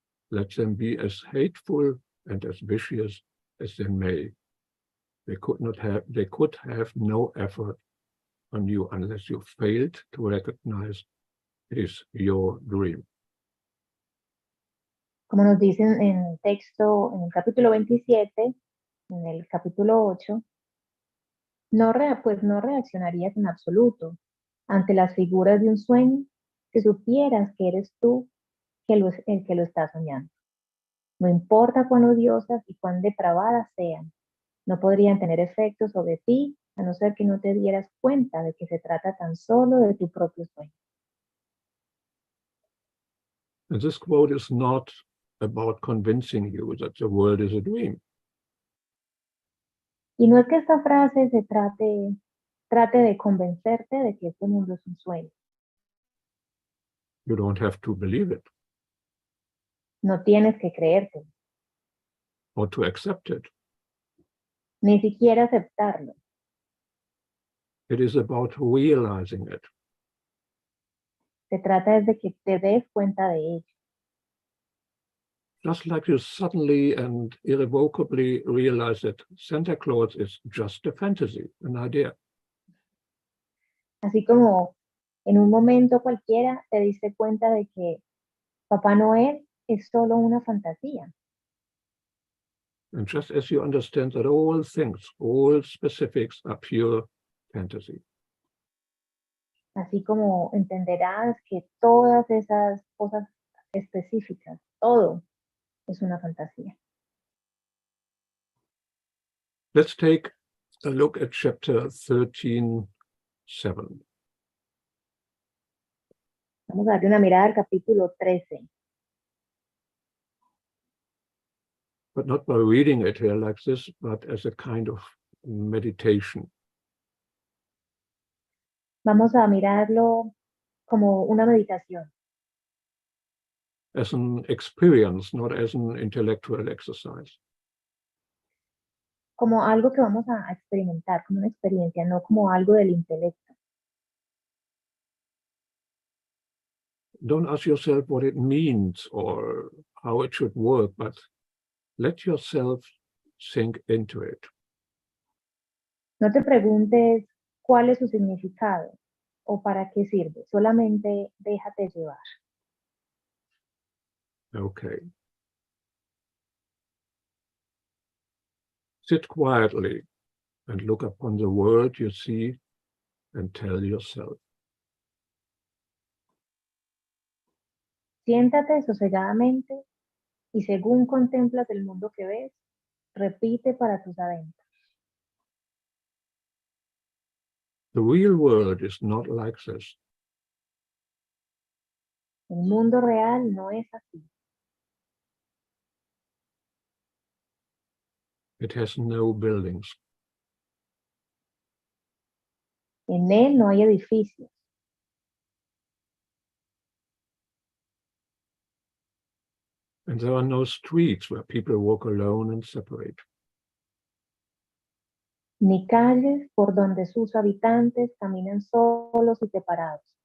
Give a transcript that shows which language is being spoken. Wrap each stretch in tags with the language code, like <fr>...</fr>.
<en>Let them be as hateful and as vicious as they may. They could have no effort on you unless you failed to recognize is your dream.</en> <es>Como nos dicen en el texto, en el capítulo 27, en el capítulo 8, pues no reaccionarías en absoluto ante las figuras de un sueño si supieras que eres tú el que lo está soñando. No importa cuán odiosas y cuán depravadas sean, no podrían tener efecto sobre ti a no ser que no te dieras cuenta de que se trata tan solo de tu propio sueño.</es> <en>And this quote is not about convincing you that the world is a dream.</en> <es>Y no es que esta frase se trate de convencerte de que este mundo es un sueño.</es> <en>You don't have to believe it</en> <es>No tienes que creértelo,</es> <en>or to accept it.</en> <es>ni siquiera aceptarlo.</es> <en>It is about realizing it.</en> <es>Se trata de que te des cuenta de ello.</es> <en>Just like you suddenly and irrevocably realize that Santa Claus is just a fantasy, an idea.</en> <es>Así como en un momento cualquiera te diste cuenta de que Papá Noel es solo una fantasía.</es> <en>And just as you understand that all things, all specifics are pure fantasy.</en> <es>Así como entenderás que todas esas cosas específicas, todo es una fantasía.</es> <en>Let's take a look at chapter 13:7.</en> <es>Vamos a darle una mirada al capítulo 13.</es> <en>But not by reading it here like this, but as a kind of meditation.</en> <es>Vamos a mirarlo como una meditación,</es> <en>As an experience, not as an intellectual exercise.</en> <es>como algo que vamos a experimentar, como una experiencia, no como algo del intelecto.</es> <en>Don't ask yourself what it means or how it should work, but let yourself sink into it.</en> <es>No te preguntes cuál es su significado o para qué sirve, solamente déjate llevar.</es> <en>Okay. Sit quietly and look upon the world you see and tell yourself.</en> <es>Siéntate sosegadamente y según contemplas el mundo que ves, repite para tus adentros.</es> <en>The real world is not like this.</en> <es>El mundo real no es así.</es> <en>It has no buildings.</en> <es>En él no hay edificios,</es> <en>And there are no streets where people walk alone and separate.</en> <es>ni calles por donde sus habitantes caminan solos y separados.</es>